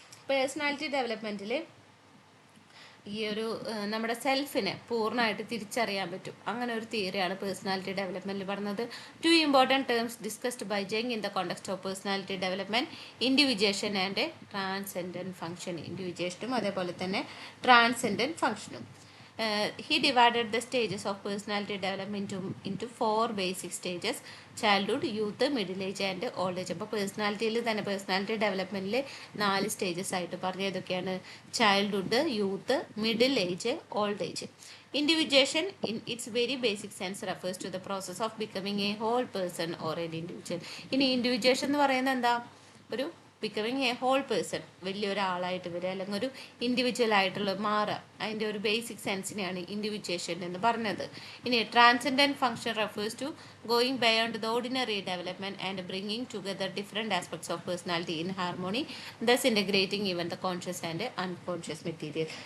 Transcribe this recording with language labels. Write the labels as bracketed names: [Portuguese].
[Malayalam] Personality ഡെവലപ്മെൻറ്റിൽ ഈ ഒരു നമ്മുടെ സെൽഫിനെ പൂർണ്ണമായിട്ട് തിരിച്ചറിയാൻ പറ്റും. അങ്ങനെ ഒരു തിയറിയാണ് പേഴ്സണാലിറ്റി ഡെവലപ്മെൻറ്റിൽ പറഞ്ഞത്. [English] Two important terms discussed by Jung in the context of personality development: individuation and transcendent function. [Malayalam] ഇൻഡിവിജ്വേഷനും അതേപോലെ തന്നെ ട്രാൻസെൻഡൻറ്റ് ഫംഗ്ഷനും. [English] He divided the stages of personality development into 4 basic stages: childhood, youth, middle age and old age. [Malayalam] അപ്പോൾ പേഴ്സണാലിറ്റിയിൽ തന്നെ personality ഡെവലപ്മെൻറ്റിൽ 4 stages ആയിട്ട് പറഞ്ഞ ഏതൊക്കെയാണ്? Childhood, youth, middle age, old age. [English] Individuation in its very basic sense refers to the process of becoming a whole person or an individual. [Malayalam] ഇനി ഇൻഡിവിജ്വേഷൻ എന്ന് പറയുന്നത് എന്താ? ഒരു [English] becoming a whole person, [Malayalam] വലിയൊരാളായിട്ട് വരിക, അല്ലെങ്കിൽ ഒരു ഇൻഡിവിജ്വൽ ആയിട്ടുള്ള മാറുക. അതിൻ്റെ ഒരു ബേസിക് സെൻസിനെയാണ് ഇൻഡിവിജ്വേഷൻ എന്ന് പറഞ്ഞത്. [English] ഇനി transcendent function refers to going beyond the ordinary development and bringing together different aspects of personality in harmony, thus integrating even the conscious and unconscious material.